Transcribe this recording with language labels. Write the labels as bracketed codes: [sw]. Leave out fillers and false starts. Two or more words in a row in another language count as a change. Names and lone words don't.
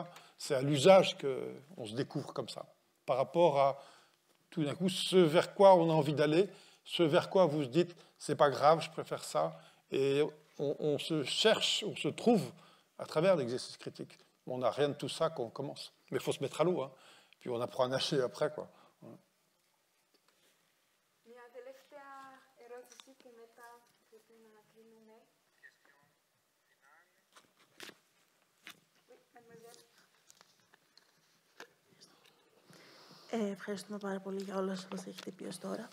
[fr] C'est à l'usage qu'on se découvre comme ça. Par rapport à, tout d'un coup, ce vers quoi on a envie d'aller, ce vers quoi vous se dites, c'est pas grave, je préfère ça. Et on se cherche, on se trouve à travers l'exercice critique. On n'a rien de tout ça quand on commence. Mais il faut se mettre à l'eau. Hein. Puis on apprend à nager après, quoi. [el] Μια τελευταία ερώτηση και μετά πρέπει να κλείνουμε. Ευχαριστούμε πάρα πολύ για όλα όσα μας έχετε πει ως τώρα.